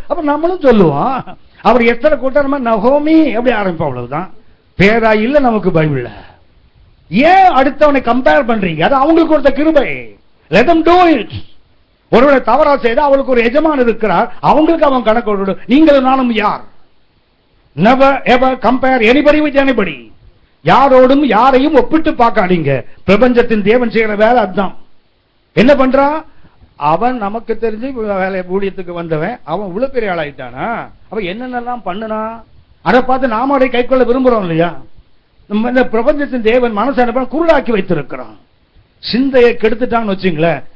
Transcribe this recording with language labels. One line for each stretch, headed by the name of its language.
Tamil: அப்ப நம்மளும் சொல்லுவோம். அவர் எஸ்தரை கூட்ட நம்ம நகோமி அப்படி ஆரம்பிப்போம். அவ்வளவுதான். பேரா இல்ல நமக்கு பைபிள்ல. ஏன் அடுத்தவனை கம்பேர் பண்றீங்க? அது அவங்களுக்கு கொடுத்த கிருபை.
English: Let them do it.
Tamil: ஒருவரை தவறா செய்து அவளுக்கு ஒரு எஜமான் இருக்கிறார், அவங்களுக்கு அவன் கணக்கு. நீங்களும் நானும் யார்?
English: Never ever compare anybody with anybody.
Tamil: யாரோடும் யாரையும் ஒப்பிட்டு பார்க்காதீங்க. பிரபஞ்சத்தின் தேவன் செய்யற வேலை அதுதான். என்ன பண்றான்? அவன் நமக்கு தெரிஞ்சு வேலை ஊழியத்துக்கு வந்தவன், அவன் இவ்வளவு பெரிய ஆளாயிட்டானா? அவன் என்னென்னலாம் பண்ணுனா அதை பார்த்து நாம அதை கை கொள்ள விரும்புறோம் இல்லையா? நம்ம இந்த பிரபஞ்சத்தின் தேவன் மனசை என்ன குருடாக்கி வைத்திருக்கிறான். சிந்தையை கெடுத்துட்டான்னு வச்சுங்களேன்.